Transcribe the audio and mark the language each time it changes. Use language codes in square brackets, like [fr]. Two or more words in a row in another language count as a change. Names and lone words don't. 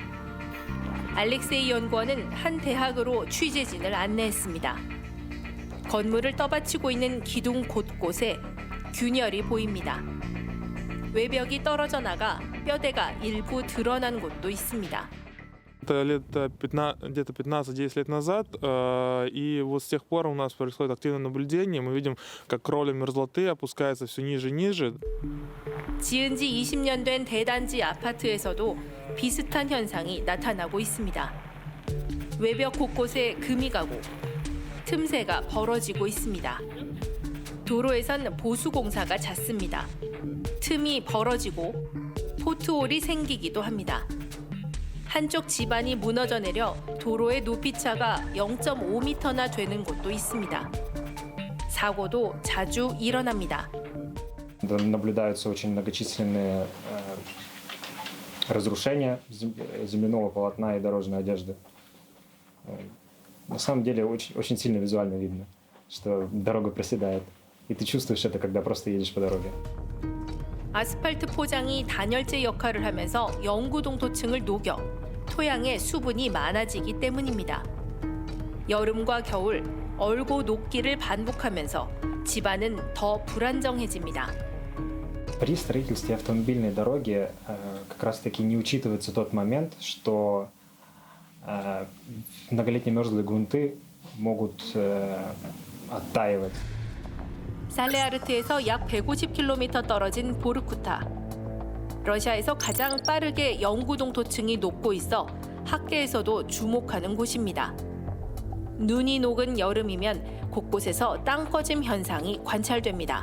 [ko] 알렉세이 연구원은 한 대학으로 취재진을 안내했습니다. 건물을 떠받치고 있는 기둥 곳곳에 균열이 보입니다. 외벽이 떨어져 나가 뼈대가 일부 드러난 곳도 있습니다. [ru] Это лет где-то 15-10 лет назад, и вот с тех пор у нас происходит активное наблюдение. Мы видим, как кровля мерзлоты опускается все ниже и ниже. [ko] 지은 지 20년 된 대단지 아파트에서도 비슷한 현상이 나타나고 있습니다. 외벽 곳곳에 금이 가고 틈새가 벌어지고 있습니다. 도로에선 보수 공사가 잦습니다. 틈이 벌어지고 포트홀이 생기기도 합니다. 한쪽 지반이 무너져 내려 도로의 높이차가 0.5m나 되는 곳도 있습니다. 사고도 자주 일어납니다. [ru] Наблюдаются очень многочисленные разрушения земляного полотна и дорожной одежды. На самом деле очень сильно визуально видно, что дорога проседает. И ты чувствуешь это, когда просто едешь по дороге. [ko] 아스팔트 포장이 단열재 역할을 하면서 영구동토층을 녹여 토양에 수분이 많아지기 때문입니다. 여름과 겨울 얼고 녹기를 반복하면서 집안은 더 불안정해집니다. [ru] При строительстве автомобильной дороги как раз-таки не учитывается тот момент, что многолетние мерзлые грунты могут оттаивать. [ko] 살레아르트에서 약 150km 떨어진 보르쿠타. 러시아에서 가장 빠르게 영구동토층이 녹고 있어 학계에서도 주목하는 곳입니다. 눈이 녹은 여름이면 곳곳에서 땅 꺼짐 현상이 관찰됩니다.